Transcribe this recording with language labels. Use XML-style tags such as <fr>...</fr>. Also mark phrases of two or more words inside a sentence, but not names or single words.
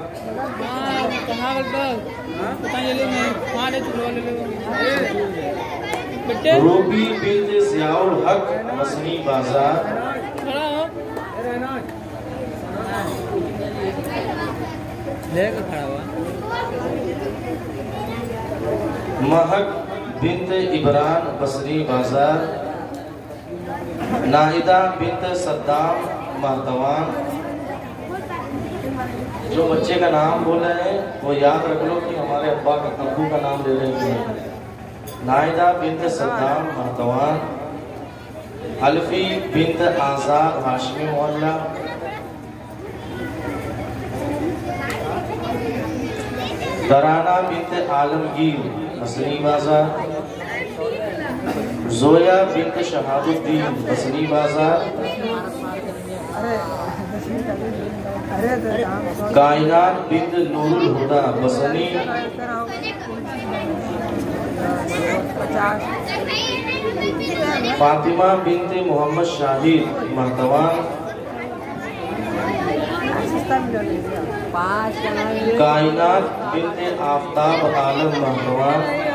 <hi>रूबी बिनत ज़ियाउल हक बसनी बाजार, महक बिनत इबरान बसरी बाजार, नाहिदा बिनत सद्दाम महतवान। जो बच्चे का नाम बोल रहे हैं वो याद रख लो कि हमारे अब्बा अब्बू का नाम ले रहे हैं। नाहिदा बिनत सद्दाम महतवान, अल्फी बिनत आज़ाद हाशमी मोहल्ला, दराना बिनत आलमगीर बसनी बाजार, जोया बिनत शहाबुद्दीन बसनी बाजार, कायनात बिनत नूरुल हुदा बसनी, फातिमा बिनत मोहम्मद शाहिद महतवान, कायनात बिनत आफ्ताब आलम महतवान,</hi>